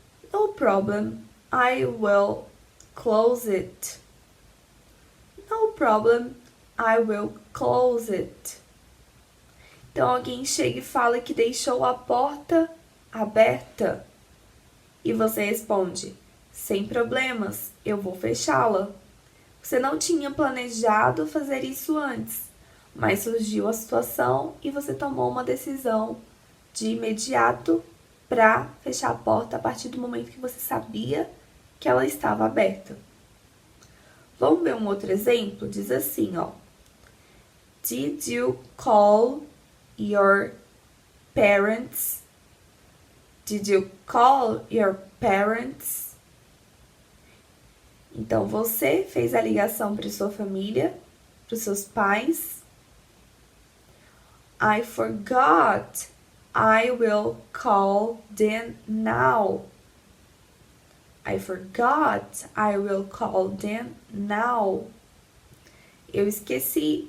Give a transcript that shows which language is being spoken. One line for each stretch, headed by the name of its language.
English: No problem, I will close it. No problem, I will close it.
Portuguese: Então, alguém chega e fala que deixou a porta aberta. E você responde, sem problemas, eu vou fechá-la. Você não tinha planejado fazer isso antes, mas surgiu a situação e você tomou uma decisão de imediato para fechar a porta a partir do momento que você sabia que ela estava aberta. Vamos ver um outro exemplo? Diz assim, ó.
English: Did you call your parents? Did you call your parents?
Portuguese: Então, você fez a ligação para sua família, para os seus pais.
English: I forgot. I will call them now. I forgot. I will call them now.
Portuguese: Eu esqueci.